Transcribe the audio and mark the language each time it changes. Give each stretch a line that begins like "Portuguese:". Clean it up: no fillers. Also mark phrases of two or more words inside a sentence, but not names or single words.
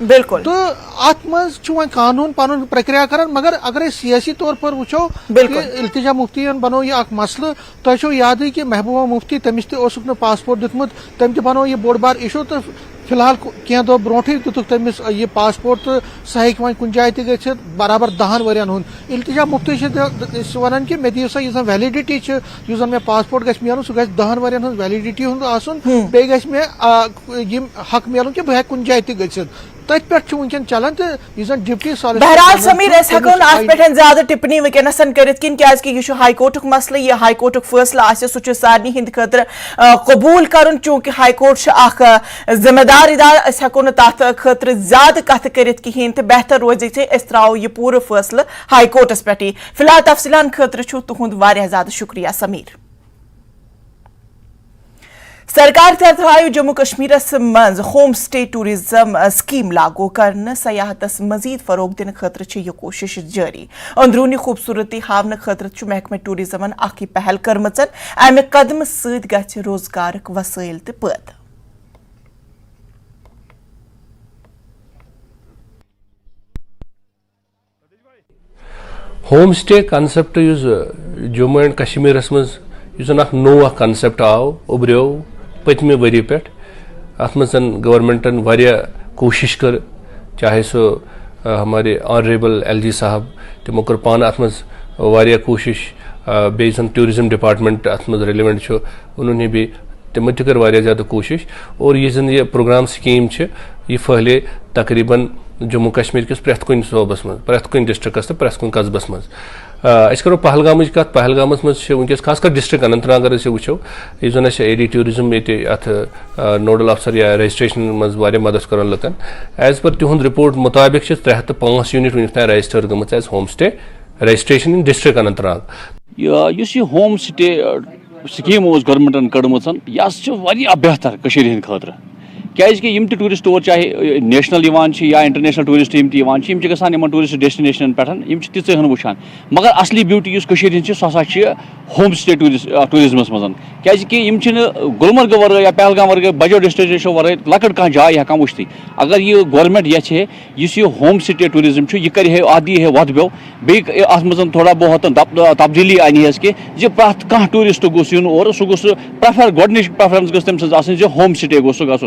Kashmiri: بالکل تو اتھ منٛز چھُ وۄنۍ قانوٗن پنُن پرکریا کران مگر اگر أسۍ
Urdu: سیاسی طور پر
Kashmiri: وٕچھو التجا مفتیَن بنوو یہِ اکھ مسلہٕ تۄہہِ چھو یادٕے کہ محبوبہ مفتی تٔمِس تہِ اوسُکھ نہٕ پاسپورٹ دیُتمُت تٔمۍ تہِ بنوو یہِ بوٚڑ بار اِشوٗ تہٕ فی الحال کینٛہہ دۄہ برونٹھٕے دِتُکھ تٔمِس یہ پاسپورٹ تو سہ ہیٚکہِ وۄنۍ کُنہِ جایہِ تہِ گٔژھِتھ برابر 10 ؤرین ہُنٛد. التجا مفتی چھِ ونان کہ مے دِیو سا یُس زن ویلڈٹی چھِ یُس زن مےٚ پاسپورٹ گژھِ میلُن سُہ گژھِ 10 ؤرین ہٕنٛز ویلڈٹی ہُنٛد آسُن بیٚیہِ گژھِ مےٚ یِم حق میلُن کہ بہٕ ہیٚکہٕ کُنہِ جایہِ تہِ گٔژھِتھ. تت پہ ونکن چلان تو یہ ڈپٹی بہرحال سمیر اس ہیکو ات پہ زیادہ ٹپنی ونکس کرت کن کی یہ ہائی کورٹک مسئلہ یہ ہائی کورٹک فیصلہ آسہ سہ سارے ہند خاطر قبول کرن چونکہ ہائی کورٹ اخ ذمہ دار ادارہ اس ہیکو تر خاطر زیادہ کت کرت کہین تو بہتر روز اس تراو یہ پورا فیصلہ ہائی کورٹس پہ. فی الحال تفصیلان خاطر تہد واریاہ زیادہ شکریہ سمیر. سرکار طرف آو جموں کشمیرس مز
English: home stay tourism scheme
Kashmiri: لاگو کرنے سیاحتس مزید فروغ دن خاطر یہ کوشش جاری. اندرونی خوبصورتی ہاؤن خاطر محکمہ ٹورزمن اخ پہل کرمچ امہ قدم ست گژھِ روزگارک وسائل تہ پٲدٕ.
English: home stay concept
Kashmiri: جموں اینڈ کشمیرس مز اخ نو کنسپٹ آو ابریو پتمہ وری پہ ات من گورنمنٹن واریاہ کوشش کر چاہے سو ہمارے آنریبل LG صاحب تمو کر پانہ ات من واریاہ کوشش بیٚیہِ زن
English: tourism department
Kashmiri: ات من ریلیونٹ چھُ
Urdu: انہوں نے بھی
Kashmiri: تمو تہ کر واریاہ زیادہ کوشش اور یہ زن یہ
English: programme scheme
Kashmiri: یہ پھہلے تقریباً جموں کشمیر کس پرٛٮ۪تھ کُنہِ صوبس من پرٛٮ۪تھ کُنہِ ڈسٹرکس تو پرٛٮ۪تھ کُنہِ قصبس من. أسۍ کرو پہلگامٕچ کتھ. پہلگامس من ونکس خاص کر ڈسٹرک اننت ناگ اگر أسۍ وٕچھو یُس زن اَسہِ AD ٹوٗرزم ییٚتہِ اتھ
English: nodal officer
Kashmiri: یا رجسٹریشن من واریاہ مدد کران لُکن.
English: as per
Kashmiri: تہُنٛد رپورٹ مطابق چھِ 305 یوٗنٹ ونیُک تام رجسٹر گٔمٕژ ایز
English: home stay registration in district Anantnag.
Kashmiri: یُس یہ
English: home stay scheme
Kashmiri: گورمنٹن کڑمٕژ یہِ واریاہ بہتر کٔشیٖرِ ہٕنٛدِ خٲطرٕ کیازِ کہ یم تہِ ٹورسٹ اور چاہے
English: national or international tourist
Kashmiri: یم تہِ گژھان یمن
English: tourist destinations
Kashmiri: پٮ۪ٹھ یم تِژے ہن وٕچھان مگر اصلی بیوٹی یُس کٔشیٖرِ ہٕنٛز چھِ سۄ ہسا چھِ
English: home stay tourism
Kashmiri: منٛز کیازِ کہ یم چھِنہٕ گلمرگ ورٲے یا پہلگام ورٲے بجو ڈیسٹنیشنو ورٲے لۄکٕٹ کانٛہہ جاے ہٮ۪کان وٕچھتٕے. اگر یہ گورمنٹ یژھِ ہے یُس یہ
English: home stay tourism
Kashmiri: چھُ یہِ کرِ ہے اتھ دی ہے وتھ بیو بیٚیہِ اتھ منٛز
Urdu: تھوڑا بہت تبدیلی
Kashmiri: انہِ ہس کہ پرٛٮ۪تھ کانٛہہ ٹورسٹ گوٚژھ یُن اور سُہ گوٚژھ پریفر گۄڈنِچ پریفرنس گٔژھ تٔمۍ سٕنٛز آسٕنۍ زِ
English: home stay
Kashmiri: گوٚژھ سُہ گژھُن.